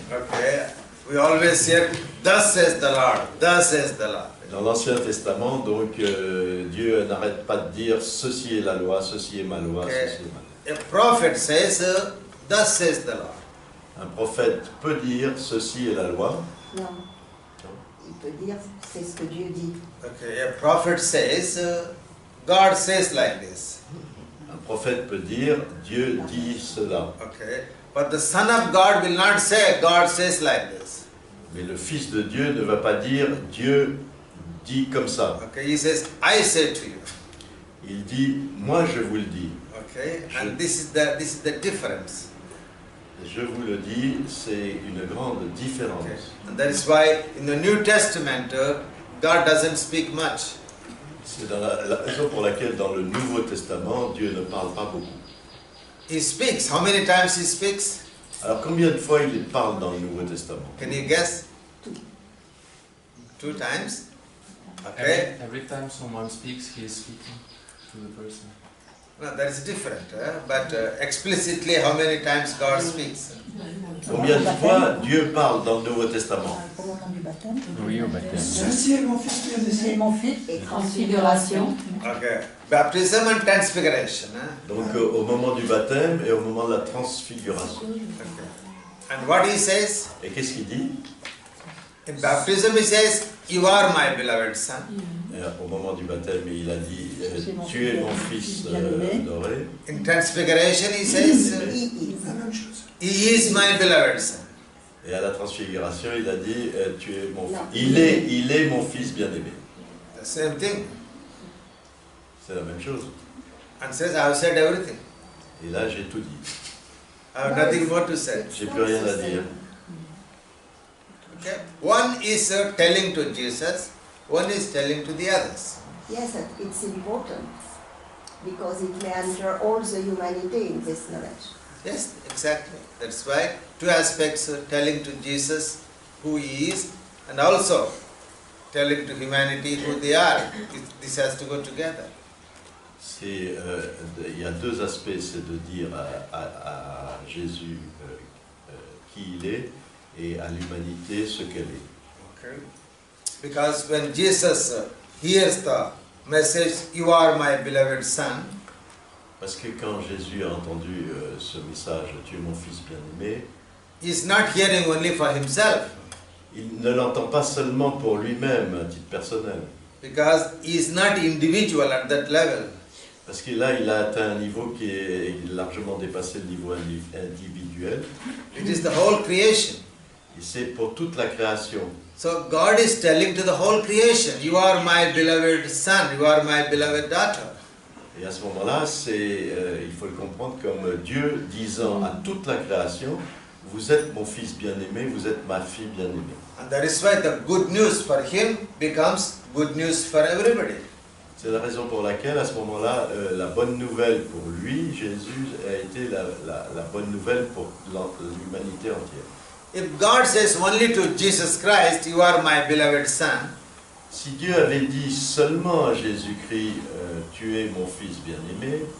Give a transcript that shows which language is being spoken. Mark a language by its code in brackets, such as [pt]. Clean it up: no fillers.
[en] Okay, we always hear, "Thus says the Lord, thus says the Lord." [fr] Dans l'Ancien Testament, donc, Dieu n'arrête pas de dire ceci est la loi, ceci est ma loi, [en] Okay. [fr] ceci est ma loi. [en] A prophet says, "Thus says the Lord." [fr] Un prophète peut dire ceci est la loi. Non. Il peut dire c'est ce que Dieu dit. [en] Okay, a prophet says, "God says like this." [fr] Un prophète peut dire Dieu dit cela. [en] Okay, but the Son of God will not say, "God says like this." [fr] Mais le Fils de Dieu ne va pas dire Dieu dit comme ça. [en] Okay, he says, "I say to you." [fr] Il dit moi je vous le dis. [en] Okay, and this is the difference. [fr] Je vous le dis, c'est une grande [en] Okay. [fr] différence. [en] And that is why in the New Testament, God doesn't speak much. [fr] C'est la raison pour laquelle dans le Nouveau Testament, Dieu ne parle pas beaucoup. [en] He speaks. How many times he speaks? [fr] Alors combien de fois il parle dans le Nouveau Testament? [en] Can you guess? 2 times. Okay. Every time someone speaks, he is speaking to the person. No, that is different. But explicitly, how many times God speaks? [fr] Combien de fois Dieu parle dans le Nouveau Testament? Au moment du baptême. Oui, au baptême. Ceci est mon fils bien-aimé. Mon fils. Et Transfiguration. [en] Okay. Baptism and transfiguration. [fr] Donc au moment du baptême et au moment de la transfiguration. [en] Okay. And what he says? [fr] Et qu'est-ce qu'il dit? [en] In baptism he says, "You are my beloved son." [fr] Et au moment du baptême, il a dit tu es mon fils adoré. [en] In transfiguration he says, [fr] La même chose. [en] "He is my beloved son." [fr] Et à la transfiguration, il a dit tu es mon Non. il est mon fils bien-aimé. [en] The same thing. [fr] C'est la même chose. [en] And says, "I have said everything. [fr] Et là, j'ai tout dit. [en] I have nothing more to say." [fr] J'ai plus rien à dire. [en] Okay. One is telling to Jesus, one is telling to the others. yes, it's important because it may enter all the humanity in this knowledge. Yes, exactly. That's why 2 aspects telling to Jesus who he is and also telling to humanity who they are. This has to go together. [fr] Il y a 2 aspects, c'est de dire à Jésus qui il est et à l'humanité ce qu'elle est. [en] Okay. Because when Jesus hears the message, "You are my beloved son," [fr] Parce que quand Jésus a entendu ce message, tu es mon fils bien-aimé, [en] he is not hearing only for himself, [fr] il ne l'entend pas seulement pour lui-même, à titre personnel. [en] because he is not individual at that level. [fr] Parce que là, il a atteint un niveau qui est largement dépassé le niveau individuel. [en] It is the whole creation. [fr] Et c'est pour toute la création. [en] So God is telling to the whole creation, "You are my beloved son, you are my beloved daughter." [fr] Et à ce moment-là, il faut le comprendre comme Dieu disant à toute la création, vous êtes mon fils bien-aimé, vous êtes ma fille bien-aimée. [en] And that is why the good news for him becomes good news for everybody. [fr] C'est la raison pour laquelle, à ce moment-là, la bonne nouvelle pour lui, Jésus, a été la bonne nouvelle pour l'humanité entière. [en] If God says only to Jesus Christ, "You are my beloved son," [fr] Si Dieu avait dit seulement à Jésus-Christ, tu es mon fils bien-aimé,